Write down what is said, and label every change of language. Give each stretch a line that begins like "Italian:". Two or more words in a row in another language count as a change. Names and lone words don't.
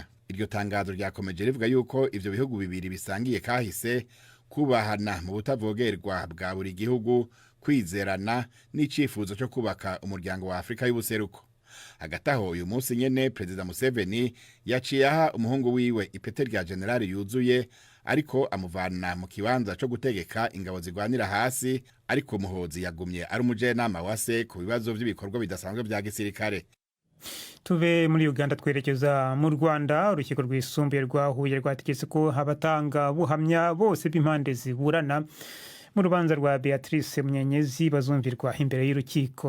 Rundi: Iryo tangazo ryakomeje rivuga yuko ivyo bihugu bibiri bisangiye kahise, kubahana mu butavogerwa bwa buri gihugu, kwizerana n'icifuzo cyo kubaka umuryango wa Afrika y'ubuseruko. Hagati aho uyu munsi nyene Perezida Museveni yaciye aha umuhungu wiwe ipete rya generali yuzuye, ariko amuvana mu kibanza cyo gutegeka ingabo zigwanira hasi, ariko Muhoozi yagumye ari umujenama wa se ku bibazo by'ibikorwa bidasanzwe bya gisirikare. Tuve muri Uganda twerekeza mu Rwanda. Urukiko rwisumbuye rwa Huye rwategetse ko abatanga buhamya bose b'impande ziburana mu rubanza rwa Beatrice Munyenyezi bazumvirwa imbere y'urukiko.